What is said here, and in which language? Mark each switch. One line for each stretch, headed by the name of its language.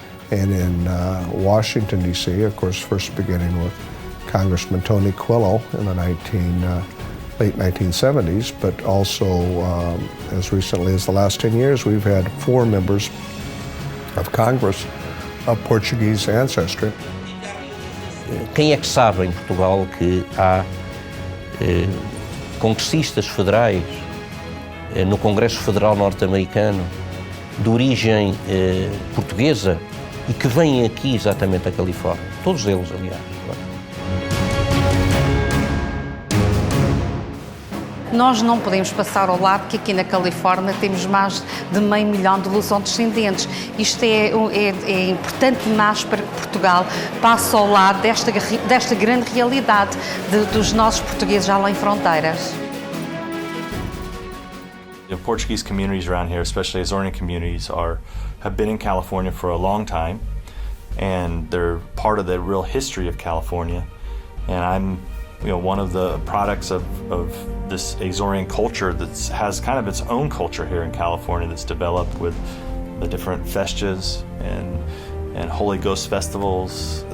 English: And in Washington, D.C., of course, first beginning with Congressman Tony Coelho in the late 1970s, but also as recently as the last 10 years, we've had 4 members of Congress of Portuguese ancestry.
Portuguese: Quem é que sabe em Portugal que há congressistas federais no Congresso Federal norte-americano de origem portuguesa e que vêm aqui exatamente da Califórnia? Todos eles, aliás. Nós não podemos passar ao lado que aqui na Califórnia temos mais de 500 mil de luso-descendentes. Isto é importante demais para que Portugal passe ao lado desta grande realidade dos nossos portugueses além fronteiras.
English: The Portuguese communities around here, especially Azorean communities, have been in California for a long time, and they're part of the real history of California. And I'm one of the products of this Azorean culture that has kind of its own culture here in California that's developed with the different festas and Holy Ghost festivals.